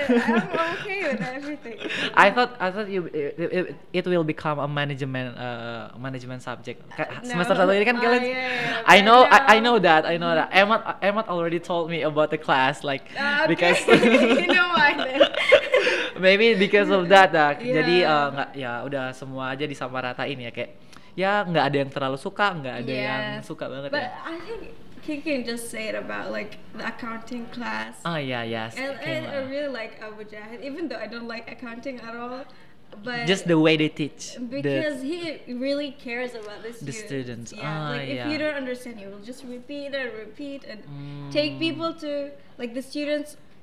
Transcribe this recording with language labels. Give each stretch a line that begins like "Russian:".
English: I'm okay with everything. I thought it will become a management subject. Semester 1
Indonesian: ini kan kalian.
English: I know that. Emmat already told me about the class, like because you know why then. Maybe because of that.
Indonesian: Jadi nggak, ya udah semua aja disamaratain ya, kayak ya nggak ada yang terlalu suka, nggak ada yang suka banget.
English: But I think you can just say it about like the accounting class. Yes. And I really like Abu Jahid, even though I don't like accounting at all. But just the way they teach. Because he really cares about the students. If you don't understand, he will just repeat and take people to like the students.